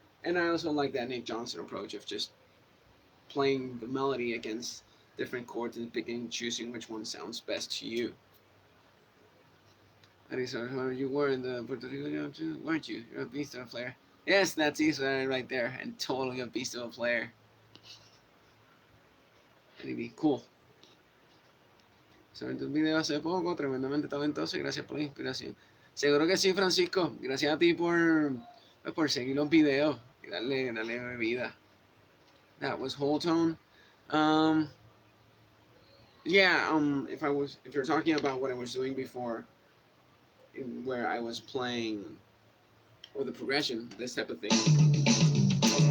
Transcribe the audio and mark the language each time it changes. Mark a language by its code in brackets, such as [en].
[en] And I also like that Nick Johnson approach of just playing the melody against different chords and picking and choosing which one sounds best to you. Arisa, you were in the Puerto Rico too, weren't you? You're a beast of a player. Yes, that's Isa right there, and totally a beast of a player. Really cool. [es] Sobre tus videos hace poco, tremendamente talentoso y gracias por la inspiración. Seguro que sí, Francisco. Gracias a ti por seguir los videos y darle vida. [en] That was whole tone. Yeah, if you're talking about what I was doing before, where I was playing, or the progression, this type of thing.